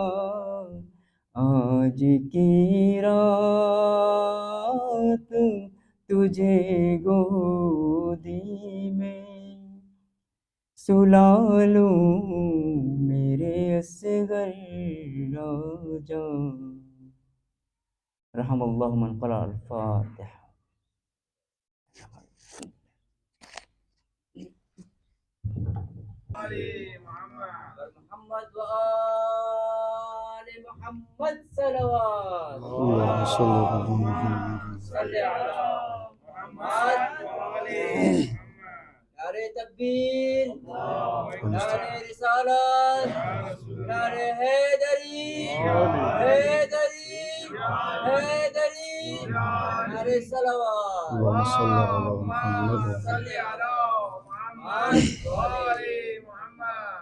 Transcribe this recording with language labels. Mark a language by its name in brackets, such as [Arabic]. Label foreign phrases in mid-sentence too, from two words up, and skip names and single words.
[Urdu] آج کی رات تجھے گودی میں سلا لوں میرے اصغر راجا۔ [Arabic] رحم اللہ من قرأ الفاتحہ۔ محمد وآل محمد صلوات اللهم صل على محمد صلی علی محمد وآل محمد۔ [Urdu] نعرہ تکبیر، نعرہ رسالت، نعرہ حیدری، حیدری، حیدری، نعرہ صلوات۔ [Arabic] اللهم صل على محمد صلی علی محمد وآل محمد۔